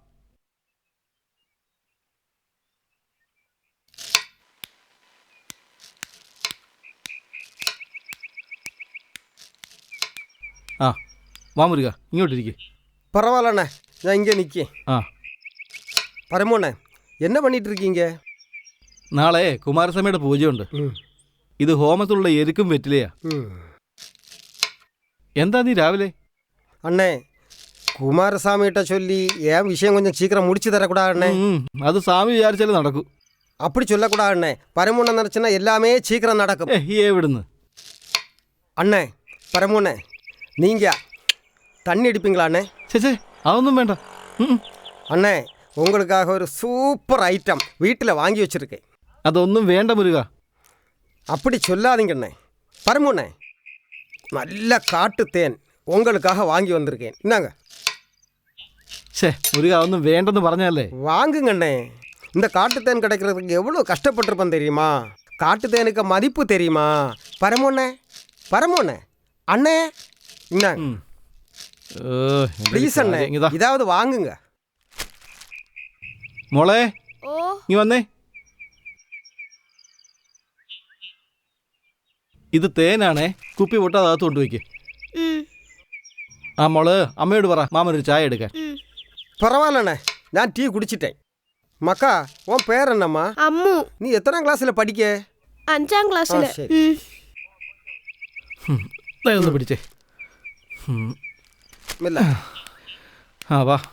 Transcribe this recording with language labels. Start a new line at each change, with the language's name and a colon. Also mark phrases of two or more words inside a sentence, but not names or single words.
Malayalam: ആ വാ മുരുക, ഇങ്ങോട്ടിരിക്കേ.
Tamil: பரவாயில்லண்ணே, நான் இங்கே நிற்கேன். ആ, பரமோண்ணே, என்ன பண்ணிட்டு இருக்கீங்க?
Malayalam: നാളെ കുമാരസ്വാമിയുടെ പൂജയുണ്ട്. ഇത് ഹോമത്തിലുള്ള എരുക്കും വെറ്റിലയാ. എന്താ നീ രാവിലെ?
Tamil: அண்ணே, குமாரசாமிகிட்ட சொல்லி என் விஷயம் கொஞ்சம் சீக்கிரம் முடிச்சு தரக்கூடாதுண்ணே.
Malayalam: അത് സ്വാമി വിചാരിച്ചാലും നടക്കൂ.
Tamil: அப்படி சொல்லக்கூடாதுண்ணே. பரமோண்ண நினச்சுன்னா எல்லாமே சீக்கிரம் நடக்கும்.
Malayalam: എവിടുന്ന്?
Tamil: அண்ணே, பரமோண்ணே, நீங்கள் தண்ணி அடிப்பீங்களாண்ணே?
Malayalam: சே, அതൊന്നും வேണ്ട.
Tamil: அண்ணே, உங்களுக்காக ஒரு சூப்பர் ஐட்டம் வீட்டில் வாங்கி வச்சுருக்கேன்.
Malayalam: അതൊന്നും വേണ്ട മുരുക.
Tamil: அப்படி சொல்லாதீங்கண்ணே. பரமோண்ணே, நல்ல காட்டு தேன் உங்களுக்காக வாங்கி வந்திருக்கேன். என்னங்க?
Malayalam: சே முருகா, அതൊന്നും வேണ്ടെന്ന് പറഞ്ഞല്ലേ.
Tamil: வாங்குங்கண்ணே. இந்த காட்டுத்தேன் கிடைக்கிறதுக்கு எவ்வளோ கஷ்டப்பட்டிருப்பேன் தெரியுமா? காட்டுத்தேனுக்கு மதிப்பு தெரியுமா? பரமோண்ணே, பரமோண்ணே, அண்ணே, என்ன ப்ளீஸ் அண்ணே, இதாவது வாங்குங்க.
Malayalam: മോളെ, നീ വന്നേ. ഇത് തേനാണേ. കുപ്പി പൊട്ടാതെ അകത്ത് കൊണ്ടുവയ്ക്ക്. ആ മോള് അമ്മയോട് പറ മാമനൊരു ചായ എടുക്കാൻ.
Tamil: பரவாயில்லண்ணே, நான் டீ குடிச்சிட்டேன். மக்கா, உன் பேர் என்னம்மா? அம்மு. நீ எத்தனாம் கிளாஸில் படிக்க? 5ஆம் கிளாஸில்.
Malayalam: ഒന്ന് പിടിച്ചേ.
Tamil: இல்ல.
Malayalam: ആ വാ.